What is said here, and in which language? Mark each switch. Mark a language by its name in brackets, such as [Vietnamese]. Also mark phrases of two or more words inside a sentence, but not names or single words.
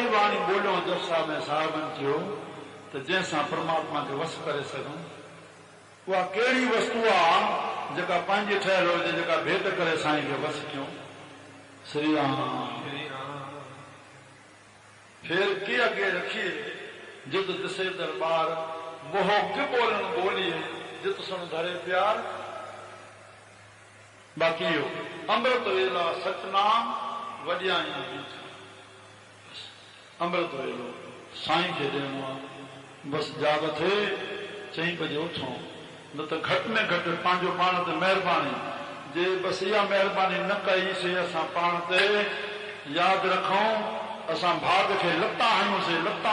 [Sindhi] वाणी ॿोलियो दशा में साहिबनि थियो त जंहिंसां परमात्मा खे वस करे सघूं उहा कहिड़ी वस्तु आहे जेका पंहिंजी ठहियल हुजे जेका भेट करे साईं खे वस कयूं श्री राम [Punjabi] ਫੇਰਿ ਕਿ ਅਗੈ ਰਖੀਐ ਜਿਤੁ ਦਿਸੈ ਦਰਬਾਰੁ ਮੁਹੌ ਕਿ ਬੋਲਣੁ ਬੋਲੀਐ ਜਿਤੁ ਸੁਣਿ ਧਰੇ ਪਿਆਰੁ [Sindhi] बाकी अमृत वेला सतनाम वॾियाई अमृत वेलो साईं खे ॾियणो आहे बस जाग थे 4 बजे उथूं न त घटि में घटि पंहिंजो पाण ते महिरबानी जे बस इहा महिरबानी न कईसीं असां पाण ते यादि रखूं असां भाग खे लता हणूंसीं लता